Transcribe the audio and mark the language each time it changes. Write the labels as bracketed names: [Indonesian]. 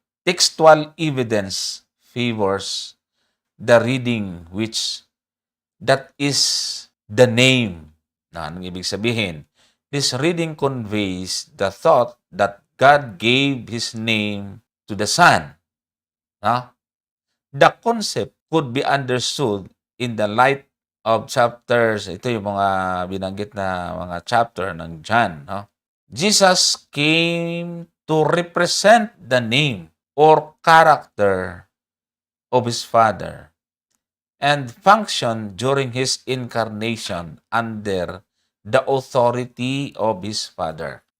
[English] "Textual evidence favors the reading which that is the name." [Filipino] Na anong ibig sabihin? [English] This reading conveys the thought that God gave His name to the Son. The concept could be understood in the light of chapters. [Filipino] Ito yung mga binanggit na mga chapter ng John. [English] Jesus came to represent the name or character of His Father and function during His incarnation under the authority of His Father.